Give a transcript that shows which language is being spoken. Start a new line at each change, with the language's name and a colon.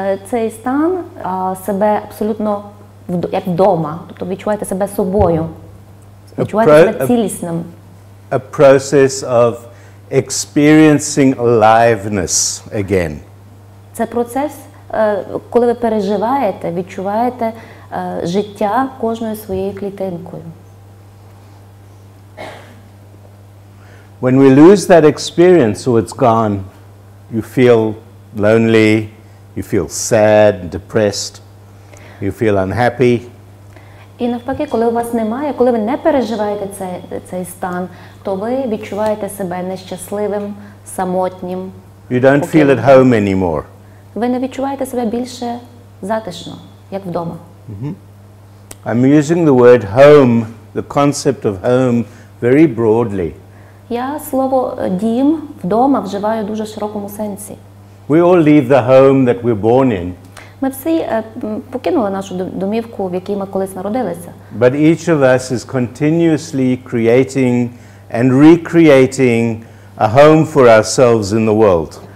Ukrainian: Цей стан себе абсолютно як вдома, тобто відчуваєте себе собою, відчуваєте себе цілісним.
English: A process of experiencing aliveness again.
Ukrainian: Це процес, коли ви переживаєте, відчуваєте життя кожною своєю клітинкою.
English: When we lose that experience or it's gone, you feel lonely, you feel sad, depressed, you feel unhappy.
Ukrainian: І навпаки, коли у вас немає, коли ви не переживаєте цей стан, то ви відчуваєте себе нещасливим, самотнім.
English: You don't feel at home anymore.
Ukrainian: Ви не відчуваєте себе більше затишно, як вдома.
English: I'm using the word home, the concept of home, very broadly.
Ukrainian: Я слово «дім», «вдома» вживаю в дуже широкому сенсі.
English: We all leave the home that we're born in.
Ukrainian: Ми всі покинули нашу домівку, в якій ми колись народилися.
English: But each of us is continuously creating and recreating a home for ourselves in the world.